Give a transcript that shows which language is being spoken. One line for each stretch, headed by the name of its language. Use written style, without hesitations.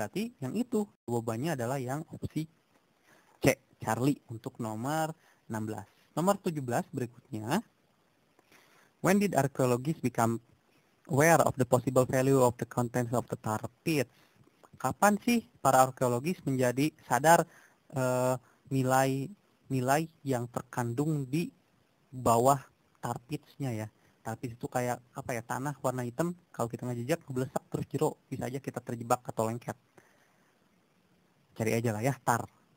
Indonesian: Berarti yang itu jawabannya adalah yang opsi C, Charlie, untuk nomor 16. Nomor 17 berikutnya.
English: When did archaeologists become aware of the possible value of the contents of the tar pits?
Indonesian: Kapan sih para arkeologis menjadi sadar nilai yang terkandung di bawah tar pits-nya ya? Tar pits itu kayak apa ya, tanah warna hitam, kalau kita ngejejak ngeblesak terus jero, bisa aja kita terjebak atau lengket. Cari aja lah ya, tar.